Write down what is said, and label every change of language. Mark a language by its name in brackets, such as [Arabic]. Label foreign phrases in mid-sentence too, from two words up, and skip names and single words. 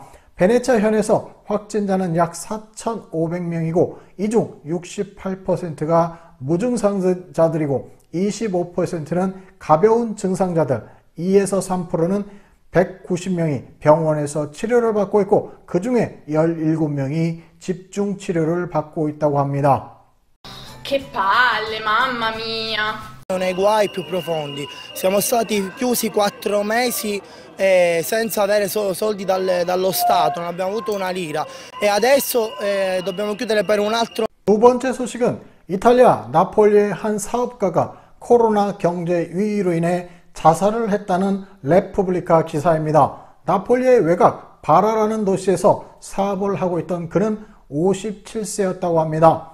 [Korean] 베네치아 현에서 확진자는 약 4,500명이고 이 중 68%가 무증상자들이고 25%는 가벼운 증상자들, 2에서 3%는 190명이 병원에서 치료를 받고 있고 그 중에 17명이 집중치료를 받고 있다고 합니다. [Italian] Che palle, mamma mia! Nei guai più profondi. Siamo stati chiusi 4 mesi senza avere soldi dallo Stato, non abbiamo avuto una lira e adesso dobbiamo chiudere per un altro. [Korean] 두 번째 소식은 이탈리아 나폴리의 한 사업가가 코로나 경제 위기로 인해 자살을 했다는 레푸블리카 기사입니다. 나폴리의 외곽 바라라는 도시에서 사업을 하고 있던 그는 57세였다고 합니다.